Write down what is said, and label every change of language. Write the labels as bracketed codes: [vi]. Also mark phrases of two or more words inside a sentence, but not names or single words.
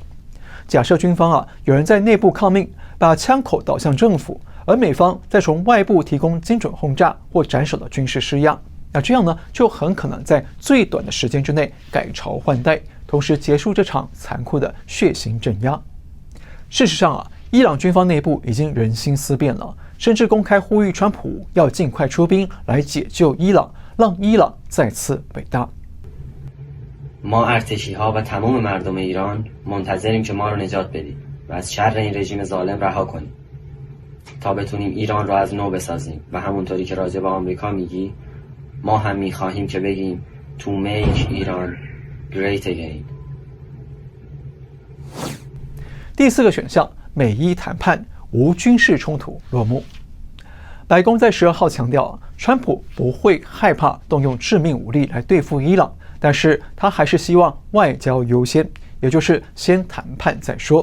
[zh] 假设军方有人在内部抗命，把枪口导向政府，而美方再从外部提供精准轰炸或斩首的军事施压，那这样呢，就很可能在最短的时间之内改朝换代，同时结束这场残酷的血腥镇压。事实上伊朗军方内部已经人心思变了，甚至公开呼吁川普要尽快出兵来解救伊朗，让伊朗再次伟大。 [fa] ما ارتشی‌ها و تمام مردم ایران منتظریم که ما رو نجات بدید و از شر این رژیم ظالم رها کنید تا بتونیم ایران رو از نو بسازیم و همونطوری که راجع به آمریکا میگی ما هم می‌خواهیم که بگیم [en] to make Iran great again。 [zh] 第四个选项，美伊谈判无军事冲突落幕。白宫在12号强调川普不会害怕动用致命武力来对付伊朗，但是他还是希望外交优先，也就是先谈判再说。